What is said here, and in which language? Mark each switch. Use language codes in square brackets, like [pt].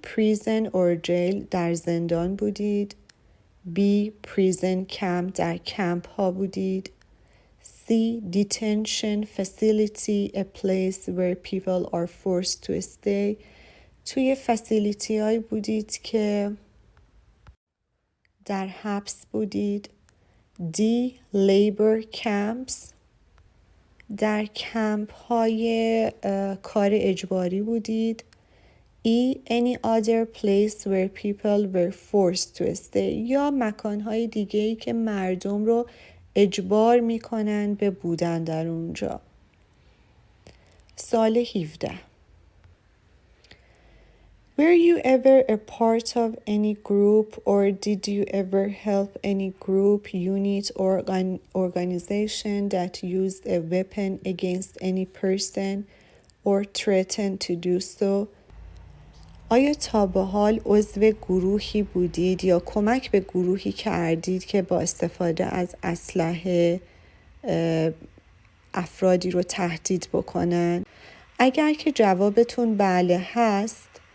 [en] Prison or jail، [fa] در زندان بودید. B. [en] Prison camp، [fa] در کمپ ها بودید. C. [en] Detention facility, a place where people are forced to stay، [fa] توی فسیلیتی هایی بودید که در حبس بودید. [en] D. Labor camps، [fa] در کمپ های کار اجباری بودید. E. [en] Any other place where people were forced to stay، [fa] یا مکانهای دیگه‌ای که مردم رو اجبار میکنن به بودن در اونجا. سوال 17. [en] Were you ever a part of any group or did you ever help any group, unit or organization that used a weapon against any person or threatened to do so؟ [fa] آیا تا به حال عضو گروهی بودید یا کمک به گروهی کردید که با استفاده از اسلحه افرادی رو تهدید بکنن؟ اگر که جوابتون بله هست